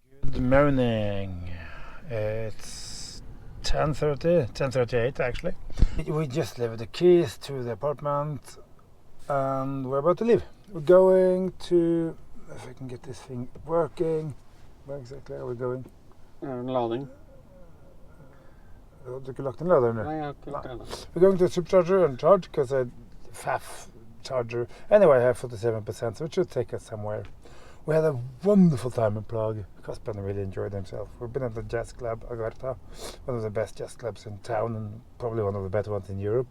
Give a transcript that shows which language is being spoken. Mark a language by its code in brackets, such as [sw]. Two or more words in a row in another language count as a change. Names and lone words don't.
[en] Good morning. It's 10:38 actually. We just left the keys to the apartment and we're about to leave. We're going to, if I can get this thing working, where exactly are we going? [no] Lading. Du har ikke lagt en lader nå? Nei, jeg har ikke gjort det ennå. [en] We're going to supercharger and charge because I FAF charger. Anyway, I have 47%, so it should take us somewhere. We had a wonderful time in Prague. Kasper really enjoyed himself. We've been at the jazz club, Agartha, one of the best jazz clubs in town and probably one of the better ones in Europe.